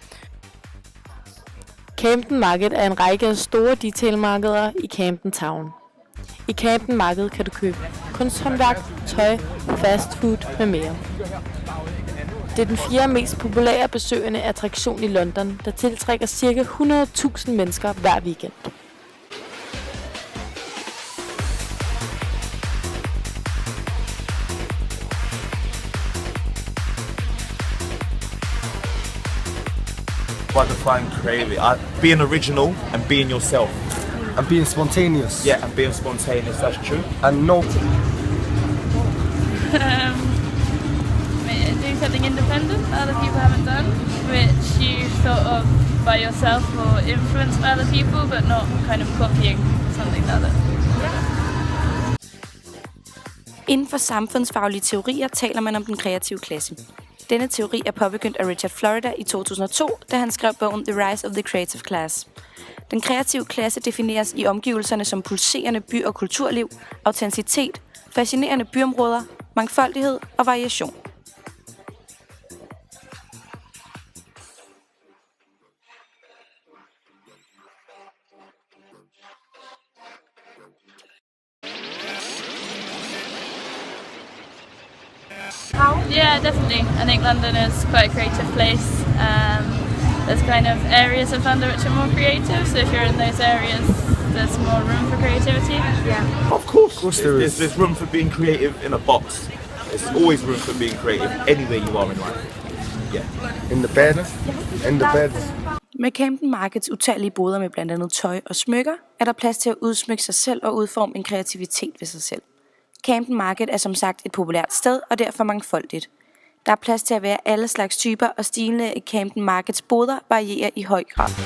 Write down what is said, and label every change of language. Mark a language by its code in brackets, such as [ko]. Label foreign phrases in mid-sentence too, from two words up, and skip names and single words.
[da] Camden Market er en række af store detailmarkeder i Camden Town. I Camden Market kan du købe kunsthåndværk, tøj, fast food med mere. Det er den 4. mest populære besøgende attraktion i London, der tiltrækker ca. 100.000 mennesker hver weekend. [en] What I define creative, being original and being yourself. And being spontaneous. Yeah, and being spontaneous, that's true. And no. Doing something independent that other people haven't done, which you thought of by yourself or influenced by other people, but not kind of copying something that other. [da] Inden for samfundsfaglige teorier taler man om den kreative klasse. Denne teori er påbegyndt af Richard Florida i 2002, da han skrev bogen The Rise of the Creative Class. Den kreative klasse defineres i omgivelserne som pulserende by- og kulturliv, autenticitet, fascinerende byområder, mangfoldighed og variation. [en] Yeah, definitely. I think London is quite a creative place. There's kind of areas of London which are more creative, so if you're in those areas, there's more room for creativity. Yeah. Of course there's room for being creative in a box. There's always room for being creative anywhere you are in life. Yeah. In the bed. In the bed. [da] Med Camden Markets utallige boder med blandt andet tøj og smykker, er der plads til at udsmykke sig selv og udforme en kreativitet ved sig selv. Camden Market er som sagt et populært sted og derfor mangfoldigt. Der er plads til at være alle slags typer, og stilene i Camden Markets boder varierer i høj grad.